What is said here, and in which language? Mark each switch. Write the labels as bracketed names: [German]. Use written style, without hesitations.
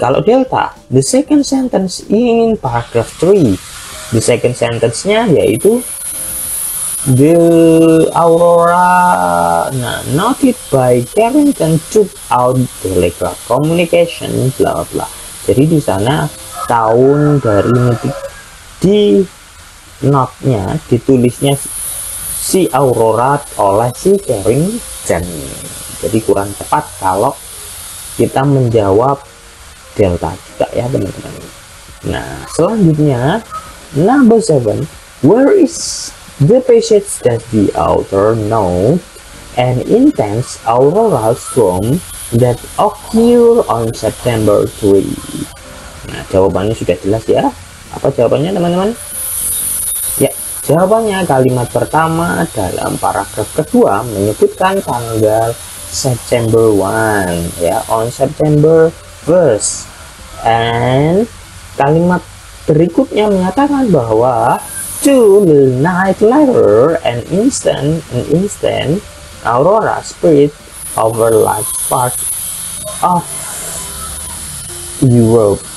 [Indonesian] Kalau [English] delta, the second sentence in paragraph 3, the second sentence-nya [Indonesian] yaitu [English] the aurora noted by Carrington took out telegraph communication bla bla. [Indonesian] Jadi di sana tahun dari di note-nya ditulisnya si aurora oleh si Carrington. Jadi kurang tepat kalau kita menjawab delta juga ya teman-teman. Nah, selanjutnya [English] number 7, where is the passage that the author note an intense auroral storm that occur on September 3? [Indonesian] Nah, jawabannya sudah jelas ya. Apa jawabannya teman-teman? Ya, jawabannya kalimat pertama dalam paragraf kedua menyebutkan tanggal September 1 ya, [English] on September 1st. And [Indonesian] kalimat berikutnya menyatakan bahwa [English] 2 night later an instant aurora spread over large part of Europe.